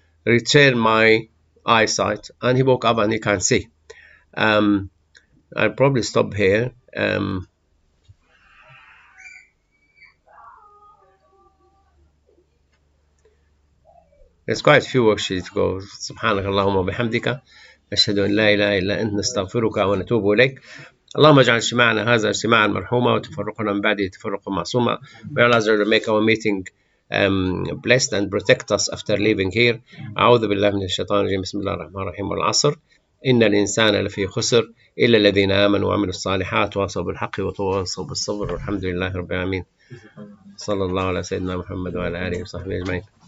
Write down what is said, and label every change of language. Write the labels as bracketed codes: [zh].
[en] Return my eyesight. And he woke up and he can see. I'll probably stop here. There's quite a few worksheets to go. [ar] سبحانك اللهم وبحمدك نشهد أن لا إله إلا أنت نستغفرك ونتوب إليك. اللهم اجعل اجتماعنا هذا اجتماعا مرحوما وتفرقنا من بعده تفرقا معصوما. [en] May Allah make our meeting blessed and protect us after leaving here. [ar] أعوذ بالله من الشيطان الرجيم. بسم الله الرحمن الرحيم. والعصر إن الإنسان لفي خسر إلا الذين آمنوا وعملوا الصالحات وتواصوا بالحق وتواصوا بالصبر والحمد لله رب العالمين. صلى الله على سيدنا محمد وعلى آله وصحبه أجمعين.